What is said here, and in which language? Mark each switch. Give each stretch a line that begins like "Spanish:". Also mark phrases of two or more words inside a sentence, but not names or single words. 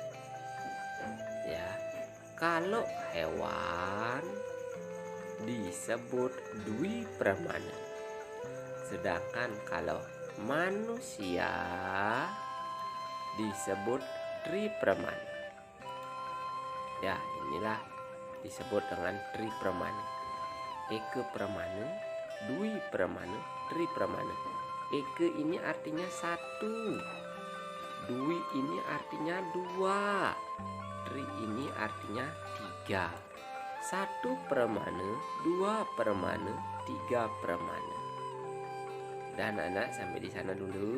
Indonesian: Ya, kalau hewan disebut dwipramana. Sedangkan kalau manusia disebut tripramana. Ya, inilah disebut dengan tripramana. Ekepramana, dwipramana, tripramana. Eke ini artinya 1, dwi ini artinya 2, tri ini artinya 3. 1 pramana, 2 pramana, 3 pramana. Dan anak sampai di sana dulu.